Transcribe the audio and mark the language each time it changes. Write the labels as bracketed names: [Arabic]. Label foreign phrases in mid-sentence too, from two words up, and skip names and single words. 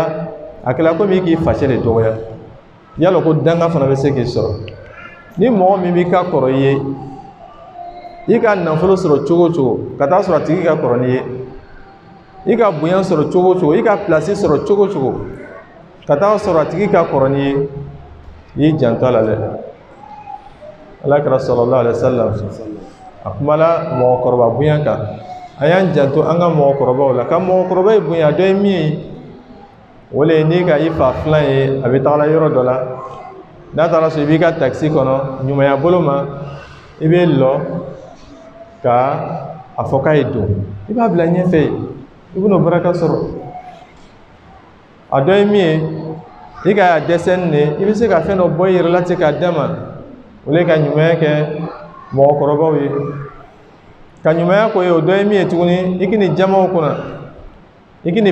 [Bambara] a kɛla komi i k'i facɛ de dɔgɔya yala ko danga fana bɛ se k'i sɔrɔ ni mɔgɔ min b'i ka kɔrɔ i ye i ka nafolo sɔrɔ cogo o cogo ka taa sɔrɔ a tigi ka kɔrɔ n'i ye i ka bonya sɔrɔ cogo o cogo i ka place sɔrɔ cogo o cogo ka taa sɔrɔ a tigi ka kɔrɔ n'i ye i janto a la dɛ alakira [Arabic] صلى الله عليه وسلم [Bambara] a kumala mɔgɔkɔrɔba bonya kan a y'an janto an ka mɔgɔkɔrɔbaw la ka mɔgɔkɔrɔba ye bonya dɔ ye min ye o le ye n'i ka i fa filan ye a bɛ tagala yɔrɔ dɔ la n'a taara so i b'i ka taxi kɔnɔ ɲumanya bolo ma i bɛ lɔ ka a fɔ k'a ye don i b'a bila ɲɛfɛ i bɛn'o baraka sɔrɔ a dɔ ye min ye i ka dɛsɛ nin de i bɛ se ka fɛn dɔ bɔ i yɛrɛ la ten k'a d'a ma ole ka ɲumanya kɛ mɔgɔkɔrɔbaw ye ka ɲumanya ko ye o dɔ ye min ye tuguni i k'i jamaw kunna i k'i